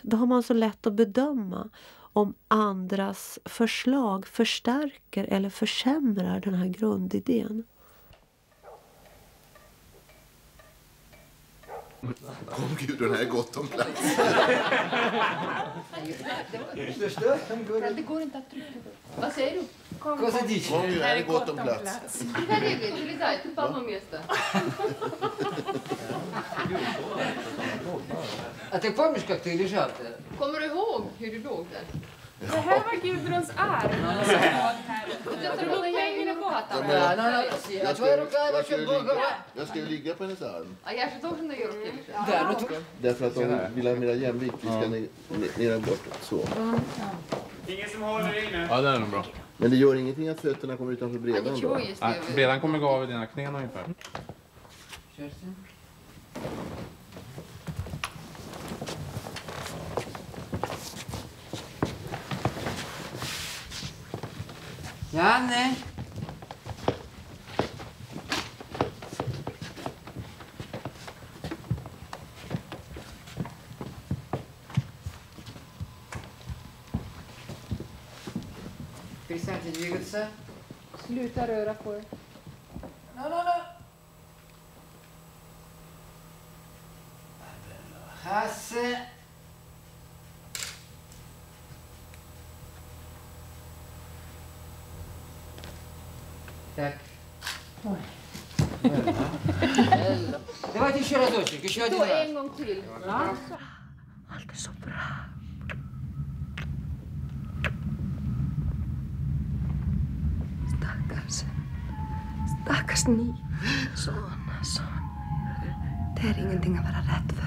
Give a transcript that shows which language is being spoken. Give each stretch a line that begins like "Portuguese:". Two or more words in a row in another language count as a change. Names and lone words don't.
Swedish: Då har man så lätt att bedöma om andras förslag förstärker eller försämrar den här grundidén. Kom Gudrun, här är gott om plats. Det går inte att trycka på. Vad säger du? Kom Gudrun, här är gott om plats.
Russian: А ты помнишь, как ты лежал-то?
Swedish: Kommer du ihåg hur du låg där? Det här var Gudruns arm. Jag ska ligga på hennes arm.
Russian: Я же тоже на ее руке лежала. Да, ну
Swedish: Därför att de vill ha mera jämvikt. Vi ska ner bort. Så. Ingen som håller inne. Ja, det är nog bra. Men det gör ingenting att fötterna kommer utanför bredan då? Nej, bredan kommer gå av i dina knän ungefär. Janne!
Russian: Перестаньте двигаться.
Swedish: Sluta röra på er. Hasse!
Russian: Так. Давайте еще разочек, еще один раз.
Swedish: En gång till. Allt är så bra. Stackars ni. Sån. Det är ingenting att vara rädd för.